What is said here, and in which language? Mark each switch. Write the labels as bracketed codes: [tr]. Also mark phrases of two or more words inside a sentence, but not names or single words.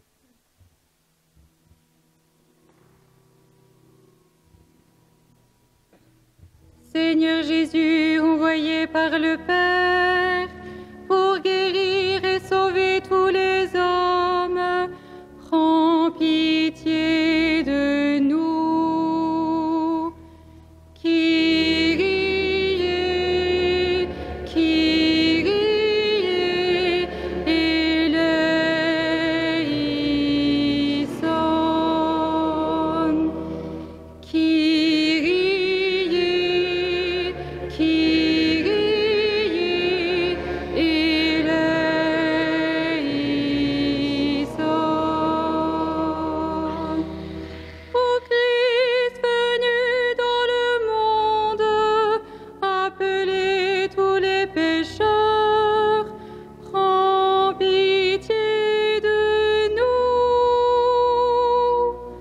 [fr] Seigneur Jésus, envoyé par le Père pour guérir et sauver tous les hommes, prends pitié de nous. [el] Kyrie, Kyrie, eleison. Kyrie, Kyrie, eleison. [fr] Ô Christ venu dans le monde, appelez tous les pécheurs, prends pitié de nous.